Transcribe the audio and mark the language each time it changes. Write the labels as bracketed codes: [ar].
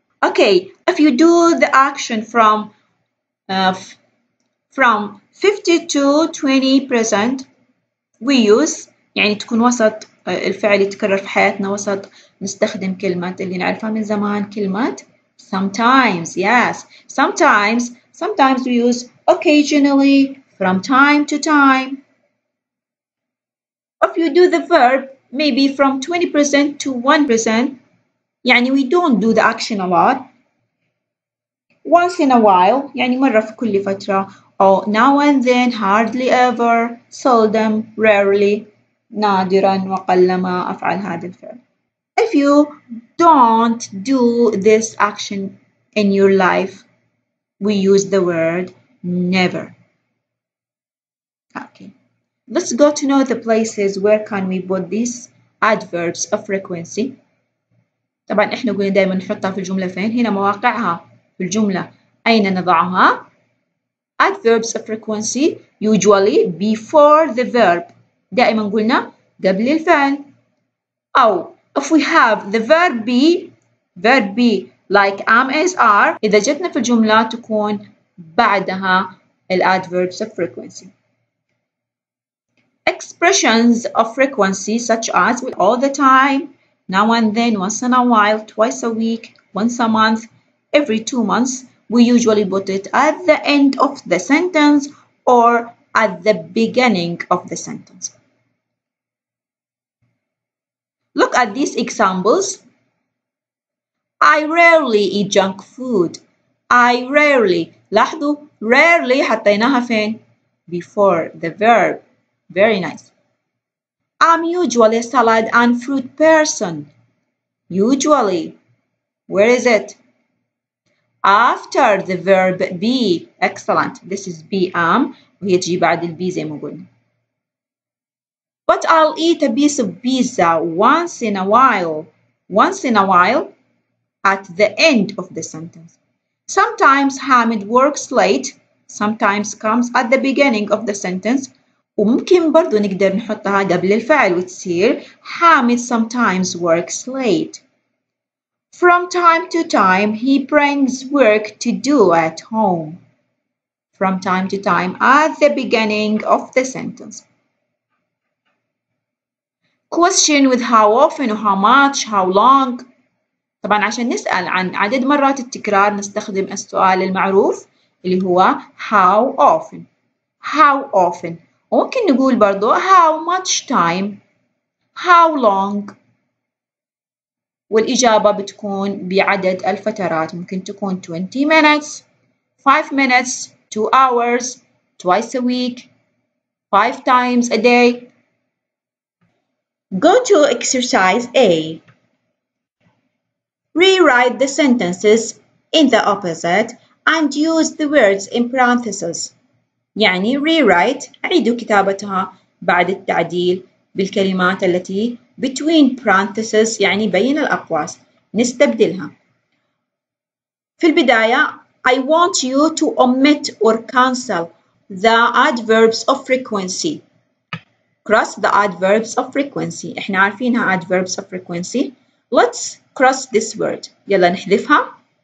[en] Okay, if you do the action from 50 to 20%, we use [ar] يعني تكون وسط الفعل يتكرر في حياتنا وسط، نستخدم كلمة اللي نعرفها من زمان، كلمة sometimes. [en] Yes, sometimes we use occasionally, from time to time. If you do the verb maybe from 20% to 1%, يعني we don't do the action a lot. Once in a while [ar] يعني مرة في كل فترة، أو [en] now and then, hardly ever, seldom, rarely، [ar] نادرا وقلما أفعل هذا الفعل. [en] If you don't do this action in your life, we use the word never. Okay, let's go to know the places where can we put these adverbs of frequency. [ar] طبعا احنا قلنا دائما نحطها في الجملة فين؟ هنا مواقعها في الجملة أين نضعها؟ [en] Adverbs of frequency usually before the verb، [ar] دائما قلنا قبل الفعل. [en] أو if we have the verb be like am is are، [ar] إذا جتنا في الجملة تكون بعدها [en] adverbs of frequency. Expressions of frequency such as all the time, now and then, once in a while, twice a week, once a month, every 2 months, we usually put it at the end of the sentence or at the beginning of the sentence. Look at these examples. I rarely eat junk food. I rarely. [ar] لاحظوا [en] rarely [ar] حطيناها فين؟ [en] Before the verb. Very nice. I'm usually a salad and fruit person. Usually. Where is it? After the verb be. Excellent. This is be am [ar] وهي تجي بعد البي زي ما قلنا. [en] But I'll eat a piece of pizza once in a while. Once in a while at the end of the sentence. Sometimes Hamid works late. Sometimes comes at the beginning of the sentence. [ar] وممكن برضو نقدر نحطها قبل الفعل وتصير [en] Hamid sometimes works late. From time to time he brings work to do at home. From time to time at the beginning of the sentence. Question with how often or how much, how long. [ar] طبعا عشان نسأل عن عدد مرات التكرار نستخدم السؤال المعروف اللي هو how often. [en] How often. [ar] وممكن نقول برضو [en] how much time, how long. [ar] والإجابة بتكون بعدد الفترات، ممكن تكون [en] 20 minutes, 5 minutes, 2 hours, twice a week, 5 times a day. Go to exercise A. Rewrite the sentences in the opposite and use the words in parentheses. [ar] يعني rewrite أعيدوا كتابتها بعد التعديل بالكلمات التي [en] between parentheses [ar] يعني بين الأقواس نستبدلها. في البداية [en] I want you to omit or cancel the adverbs of frequency. cross the adverbs of frequency. احنا عارفينها adverbs of frequency. Let's cross this word. [ar] يلا نحذفها.